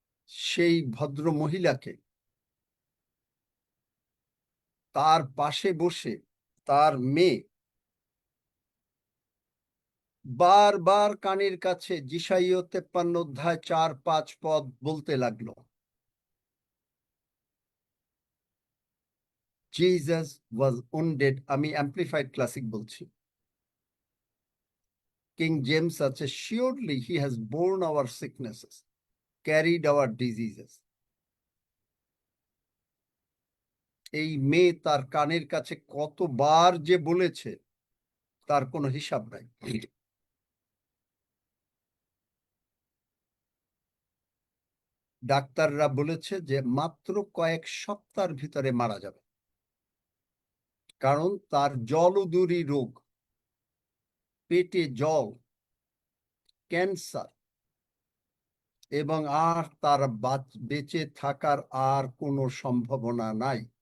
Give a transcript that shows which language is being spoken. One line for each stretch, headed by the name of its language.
Bangla: সেই ভদ্র মহিলাকে তার পাশে বসে তার মেয়ে বারবার কানের কাছে যিশাইয় 53 অধ্যায় 4-5 পদ বলতে লাগলো।
English: Jesus was wounded,
Bangla: আমি অ্যাম্প্লিফাইড ক্লাসিক বলছি, কিং জেমস আছে,
English: surely he has borne our sicknesses, carried our diseases.
Bangla: এই মেয়ে তার কানের কাছে কতবার যে বলেছে তার কোনো হিসাব নাই। ডাক্তাররা বলেছে যে মাত্র কয়েক সপ্তাহের ভিতরে মারা যাবে, কারণ তার জলুদুরি রোগ, পেটে জল, ক্যান্সার, এবং আর তার বেঁচে থাকার আর কোনো সম্ভাবনা নাই।